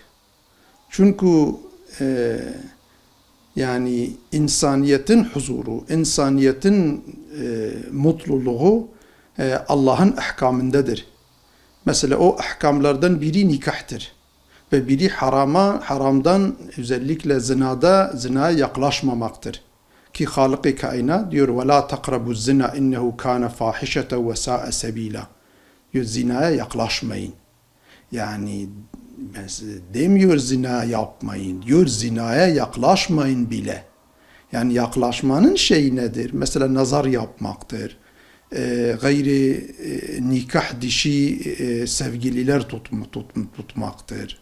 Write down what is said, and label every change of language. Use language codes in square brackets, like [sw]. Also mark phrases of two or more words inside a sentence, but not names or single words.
[tr] Çünkü yani insaniyetin huzuru, insaniyetin mutluluğu Allah'ın ahkamındadır. Mesela o ahkamlardan biri nikahtır. Ve biri haramdan özellikle zinaya yaklaşmamaktır. Ki Halık-ı Kainat diyor [ar] وَلَا تَقْرَبُوا الزِّنَا اِنَّهُ كَانَ فَاحِشَةً وَسَاءَ سَب۪يلًا [tr] diyor, zinaya yaklaşmayın. Yani demiyor zina yapmayın, diyor zinaya yaklaşmayın bile. Yani yaklaşmanın şeyi nedir? Mesela nazar yapmaktır. Gayri nikah dişi sevgililer tutmaktır.